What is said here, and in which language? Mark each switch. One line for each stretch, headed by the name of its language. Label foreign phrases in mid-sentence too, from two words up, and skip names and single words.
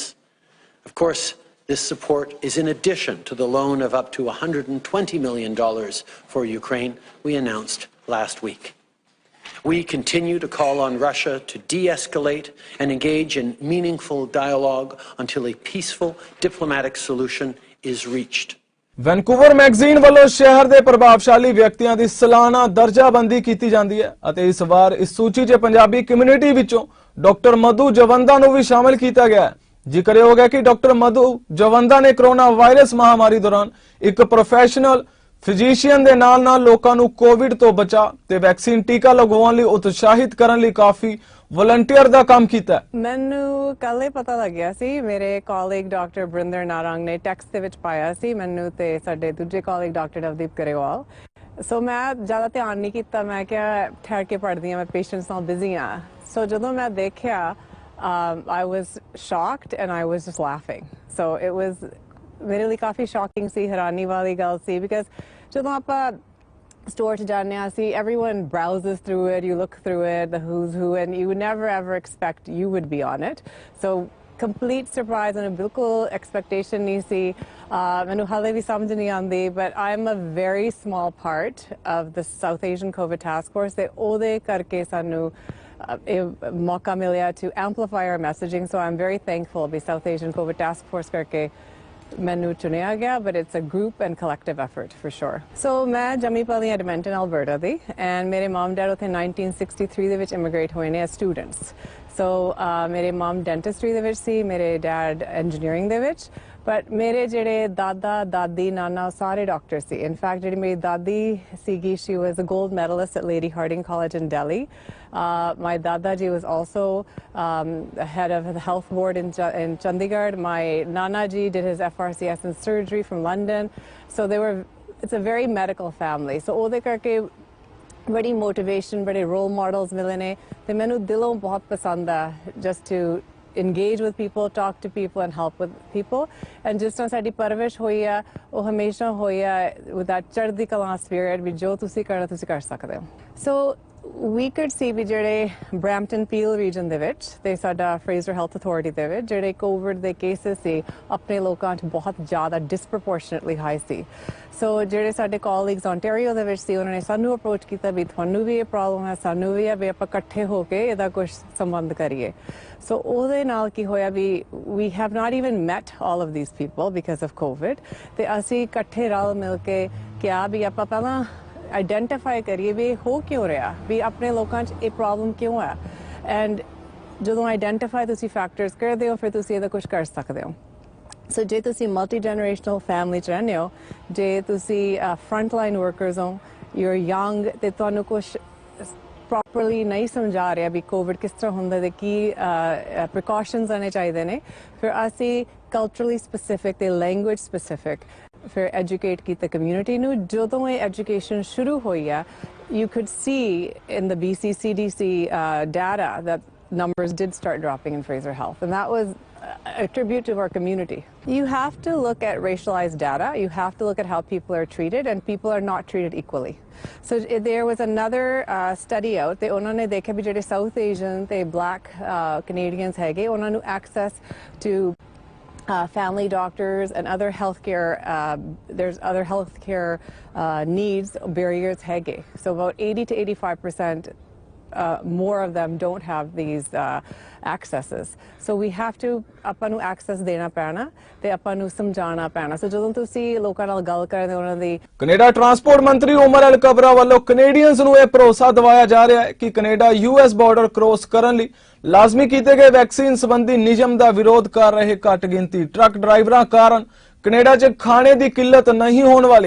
English: Of course, this support is in addition to the loan of up to $120 million for Ukraine we announced last week. We continue to call on Russia to de-escalate and engage in meaningful dialogue until a peaceful diplomatic solution is reached.
Punjabi: ਵੈਨਕੂਵਰ ਮੈਗਜ਼ੀਨ ਵੱਲੋਂ ਸ਼ਹਿਰ ਦੇ ਪ੍ਰਭਾਵਸ਼ਾਲੀ ਵਿਅਕਤੀਆਂ ਦੀ ਸਾਲਾਨਾ ਦਰਜਾਬੰਦੀ ਕੀਤੀ ਜਾਂਦੀ ਹੈ ਅਤੇ ਇਸ ਵਾਰ ਇਸ ਸੂਚੀ 'ਚ ਪੰਜਾਬੀ ਕਮਿਊਨਿਟੀ ਵਿੱਚੋਂ ਡਾਕਟਰ ਮਧੂ ਜਵੰਦਾ ਨੂੰ ਵੀ ਸ਼ਾਮਲ ਕੀਤਾ ਗਿਆ ਹੈ। ਜ਼ਿਕਰਯੋਗ ਹੈ ਕਿ ਡਾਕਟਰ ਮਧੂ ਜਵੰਦਾ ਨੇ ਕੋਰੋਨਾ ਵਾਇਰਸ ਮਹਾਮਾਰੀ ਦੌਰਾਨ ਇੱਕ
English: professional physician
Punjabi: ਦੇ ਨਾਲ-ਨਾਲ ਲੋਕਾਂ ਨੂੰ ਕੋਵਿਡ ਤੋਂ ਬਚਾ ਤੇ ਵੈਕਸੀਨ ਟੀਕਾ ਲਗਵਾਉਣ ਲਈ ਉਤਸ਼ਾਹਿਤ ਕਰਨ ਲਈ ਕਾਫੀ ਵਲੰਟੀਅਰ ਦਾ ਕੰਮ ਕੀਤਾ। ਮੈਨੂੰ ਕੱਲ ਹੀ ਪਤਾ ਲੱਗਿਆ ਸੀ, ਮੇਰੇ ਕਾਲੀਗ ਡਾਕਟਰ ਬ੍ਰਿੰਦਰ ਨਾਰੰਗ ਨੇ ਟੈਕਸਟ ਦੇ ਵਿੱਚ ਪਾਇਆ ਸੀ ਮੈਨੂੰ ਤੇ ਸਾਡੇ ਦੂਜੇ ਕਾਲੀਗ ਡਾਕਟਰ ਨਵਦੀਪ ਕਰੇਵਾਲ। ਸੋ ਮੈਂ ਜ਼ਿਆਦਾ ਧਿਆਨ ਨਹੀਂ ਕੀਤਾ, ਮੈਂ ਕਿਹਾ ਠਹਿਰ ਕੇ ਪੜ੍ਹਦੀ ਹਾਂ, ਮੈਂ ਪੇਸ਼ੈਂਟਸ ਨਾਲ ਬਿਜ਼ੀ ਹਾਂ। ਸੋ ਜਦੋਂ ਮੈਂ ਦੇਖਿਆ
English: I was shocked and I was just laughing. So it was
Punjabi: ਮੇਰੇ ਲਈ ਕਾਫੀ ਸ਼ੌਕਿੰਗ ਸੀ, ਹੈਰਾਨੀ ਵਾਲੀ ਗੱਲ ਸੀ, ਬਿਕਾਜ਼ ਜਦੋਂ ਆਪਾਂ
English: store to
Punjabi: ਜਾਂਦੇ ਹਾਂ ਅਸੀਂ,
English: everyone browses through it, you look through it, the who's who, and you would never ever expect you would be on it. So complete surprise and ਬਿਲਕੁਲ expectation
Punjabi: ਨਹੀਂ ਸੀ। ਮੈਨੂੰ ਹਾਲੇ ਵੀ ਸਮਝ ਨਹੀਂ ਆਉਂਦੀ,
English: but I'm a very small part of the South Asian COVID task force
Punjabi: ਤੇ ਉਹਦੇ ਕਰਕੇ ਸਾਨੂੰ ਇਹ ਮੌਕਾ ਮਿਲਿਆ
English: to amplify our messaging. So I'm very thankful ਵੀ South Asian COVID task force
Punjabi: ਕਰਕੇ ਮੈਨੂੰ ਚੁਣਿਆ ਗਿਆ,
English: but it's a group and collective effort for sure.
Punjabi: So ਮੈਂ ਜੰਮੀ ਪਲੀ ਐਡਮਿੰਟਨ ਅਲਬਰਟਾ ਦੀ, and ਮੇਰੇ ਮਮ ਡੈਡ ਉੱਥੇ 1963 ਦੇ ਵਿੱਚ ਇਮੀਗ੍ਰੇਟ ਹੋਏ ਨੇ
English: as students.
Punjabi: So ਮੇਰੇ ਮਮ ਡੈਂਟਿਸਟਰੀ ਦੇ ਵਿੱਚ ਸੀ, ਮੇਰੇ ਡੈਡ ਇੰਜੀਨੀਅਰਿੰਗ ਦੇ ਵਿੱਚ, but ਮੇਰੇ ਜਿਹੜੇ ਦਾਦਾ ਦਾਦੀ ਨਾਨਾ ਸਾਰੇ ਡਾਕਟਰ ਸੀ।
English: In fact
Punjabi: ਜਿਹੜੀ ਮੇਰੀ ਦਾਦੀ ਸੀਗੀ,
English: she was a gold medalist at Lady Harding College in Delhi. My Dada ji was also head of the health board in Chandigarh. My Nana ji did his FRCS in surgery from London. So it's a very medical family.
Punjabi: So ਉਹਦੇ ਕਰਕੇ ਬੜੀ motivation, ਬੜੇ
English: role models
Punjabi: ਮਿਲੇ ਨੇ ਤੇ ਮੈਨੂੰ ਦਿਲੋਂ ਬਹੁਤ ਪਸੰਦ ਆ
English: just to engage with people, talk to people and help with people.
Punjabi: And ਜਿਸ ਤਰ੍ਹਾਂ ਸਾਡੀ ਪਰਵਿਸ਼ ਹੋਈ ਆ ਉਹ ਹਮੇਸ਼ਾ ਹੋਈ ਆ
English: with that
Punjabi: ਚੜ੍ਹਦੀ ਕਲਾ spirit ਵੀ ਜੋ ਤੁਸੀਂ ਕਰਨਾ ਤੁਸੀਂ ਕਰ ਸਕਦੇ ਹੋ।
English: So we could see
Punjabi: ਵੀ ਜਿਹੜੇ ਬਰੈਂਪਟਨ ਪੀਲ ਰੀਜਨ ਦੇ ਵਿੱਚ ਤੇ ਸਾਡਾ ਫਰੇਜ਼ਰ ਹੈਲਥ ਅਥਾਰਟੀ ਦੇ ਵਿੱਚ ਜਿਹੜੇ ਕੋਵਿਡ ਦੇ ਕੇਸਿਸ ਸੀ ਆਪਣੇ ਲੋਕਾਂ 'ਚ ਬਹੁਤ ਜ਼ਿਆਦਾ
English: disproportionately high
Punjabi: ਸੀ। ਸੋ ਜਿਹੜੇ ਸਾਡੇ ਕਾਲੀਗਸ ontario ਦੇ ਵਿੱਚ ਸੀ ਉਹਨਾਂ ਨੇ ਸਾਨੂੰ ਅਪਰੋਚ ਕੀਤਾ ਵੀ ਤੁਹਾਨੂੰ ਵੀ ਇਹ ਪ੍ਰੋਬਲਮ ਹੈ, ਸਾਨੂੰ ਵੀ ਹੈ, ਵੀ ਆਪਾਂ ਇਕੱਠੇ ਹੋ ਕੇ ਇਹਦਾ ਕੁਝ ਸੰਬੰਧ ਕਰੀਏ। ਸੋ ਉਹਦੇ ਨਾਲ ਕੀ ਹੋਇਆ ਵੀ
English: we have not even met all of these people because of COVID
Punjabi: ਤੇ ਅਸੀਂ ਇਕੱਠੇ ਰਲ ਮਿਲ ਕੇ ਕਿਹਾ ਵੀ ਆਪਾਂ ਪਹਿਲਾਂ ਆਈਡੈਂਟੀਫਾਈ ਕਰੀਏ ਵੀ ਹੋ ਕਿਉਂ ਰਿਹਾ, ਵੀ ਆਪਣੇ ਲੋਕਾਂ 'ਚ ਇਹ ਪ੍ਰੋਬਲਮ ਕਿਉਂ ਹੈ। ਐਂਡ ਜਦੋਂ ਆਈਡੈਂਟੀਫਾਈ ਤੁਸੀਂ ਫੈਕਟਰਸ ਕਰਦੇ ਹੋ ਫਿਰ ਤੁਸੀਂ ਇਹਦਾ ਕੁਝ ਕਰ ਸਕਦੇ ਹੋ। ਸੋ ਜੇ ਤੁਸੀਂ
English: multi generational family
Punjabi: 'ਚ ਰਹਿੰਦੇ ਹੋ, ਜੇ ਤੁਸੀਂ
English: front line workers
Punjabi: ਹੋ,
English: you are young
Punjabi: ਤੇ ਤੁਹਾਨੂੰ ਕੁਝ ਪ੍ਰੋਪਰਲੀ ਨਹੀਂ ਸਮਝਾ ਰਿਹਾ ਵੀ ਕੋਵਿਡ ਕਿਸ ਤਰ੍ਹਾਂ ਹੁੰਦਾ ਤੇ ਕੀ ਪ੍ਰੀਕਾਸ਼ਨਸ ਆਉਣੇ ਚਾਹੀਦੇ ਨੇ, ਫਿਰ ਅਸੀਂ
English: culturally specific
Punjabi: ਤੇ
English: language specific
Punjabi: ਫਿਰ ਐਜੂਕੇਟ ਕੀਤਾ ਕਮਿਊਨਿਟੀ ਨੂੰ। ਜਦੋਂ ਇਹ ਐਜੂਕੇਸ਼ਨ ਸ਼ੁਰੂ ਹੋਈ ਆ
English: you could see in the BC CDC data that numbers did start dropping in Fraser Health, and that was a tribute to our community. You have to look at racialized data, you have to look at how people are treated, and people are not treated equally. So there was another study out
Punjabi: ਤੇ ਉਹਨਾਂ ਨੇ ਦੇਖਿਆ ਵੀ ਜਿਹੜੇ
English: South Asian ਤੇ Black Canadians
Punjabi: ਹੈਗੇ ਉਹਨਾਂ ਨੂੰ
English: access to family doctors and other healthcare, there's other healthcare needs, barriers hege. So about 80 to 85% more of them don't have these accesses. So we have to
Punjabi: ਆਪਾਂ ਨੂੰ access ਦੇਣਾ ਪੈਣਾ ਤੇ ਆਪਾਂ ਨੂੰ ਸਮਝਾਉਣਾ ਪੈਣਾ. So ਜਦੋਂ ਤੁਸੀਂ ਲੋਕਾਂ ਨਾਲ ਗੱਲ ਕਰਦੇ ਉਹਨਾਂ ਦੀ ਕੈਨੇਡਾ ਟਰਾਂਸਪੋਰਟ ਮੰਤਰੀ ਉਮਰ ਅਲ ਕਬਰਾ ਵੱਲੋਂ ਕੈਨੇਡੀਅਨਸ ਨੂੰ ਇਹ ਭਰੋਸਾ ਦਿਵਾਇਆ ਜਾ ਰਿਹਾ ਹੈ ਕਿ ਕੈਨੇਡਾ US ਬਾਰਡਰ ਕ੍ਰੋਸ ਕਰਨ ਲਈ ਲਾਜ਼ਮੀ ਕੀਤੇ ਗਏ ਵੈਕਸੀਨ ਸੰਬੰਧੀ ਨਿਯਮ ਦਾ ਵਿਰੋਧ ਕਰ ਰਹੇ ਘੱਟ ਗਿਣਤੀ ਟਰੱਕ ਡਰਾਈਵਰਾਂ ਕਾਰਨ ਕੈਨੇਡਾ 'ਚ ਖਾਣੇ ਦੀ ਕਿੱਲਤ ਨਹੀਂ ਹੋਣ ਵਾਲੀ।